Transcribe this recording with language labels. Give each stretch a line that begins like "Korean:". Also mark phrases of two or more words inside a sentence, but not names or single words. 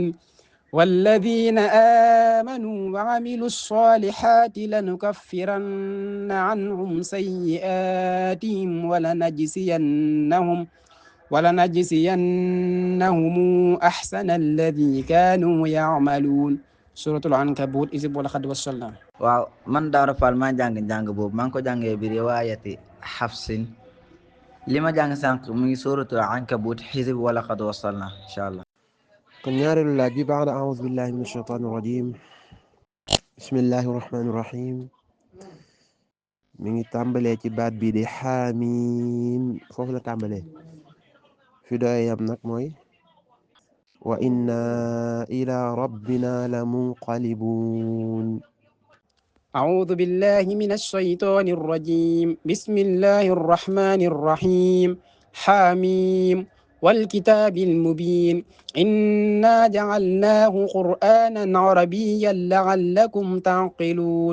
Arabic: والذين آمنوا وعملوا الصالحات لنكفرن عنهم سيئاتهم ولنجزينهم أحسن الذي كانوا يعملون.
Wolof: suratul ankabut isib wala xad wasalna. waaw man Daara Fall maa jàng boobu maa ngi ko jàngee bi riwaayati Xafsin. li ma jàng sànq mu ngi suratul ankabut xisib wala xad wasalna
Arabic: إن شاء الله.
Wolof: kon ñaareelu laaj bi baada
Arabic: أعوذ بالله من الشيطان الرجيم بسم الله الرحمن الرحيم
Wolof: mi ngi tàmbalee ci baat bi di xaamiim foofu la tàmbalee fi doyam nag mooy
Arabic: وإنا إلى ربنا لمنقلبون. أعوذ بالله من الشيطان الرجيم. بسم الله الرحمن الرحيم. حاميم والكتاب المبين إنا جعلناه قرآنا عربيا لعلكم تعقلون.